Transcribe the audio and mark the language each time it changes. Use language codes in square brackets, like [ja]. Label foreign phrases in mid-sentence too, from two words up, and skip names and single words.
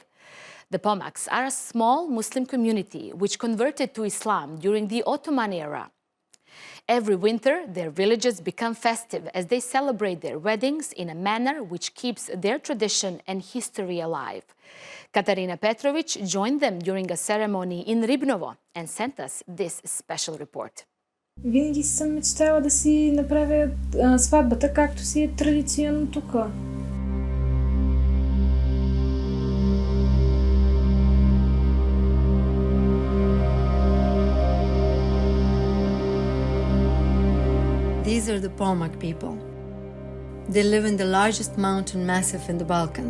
[en] The Pomaks are a small Muslim community which converted to Islam during the Ottoman era. Every winter, their villages become festive as they celebrate their weddings in a manner which keeps their tradition and history alive. Katarina Petrovic joined them during a ceremony in Ribnovo and sent us this special report. [bg] Винаги съм мечтала да си направя сватбата, както си е традиционно тук. [en] These are the Pomak people. They live in the largest mountain massif in the Balkans.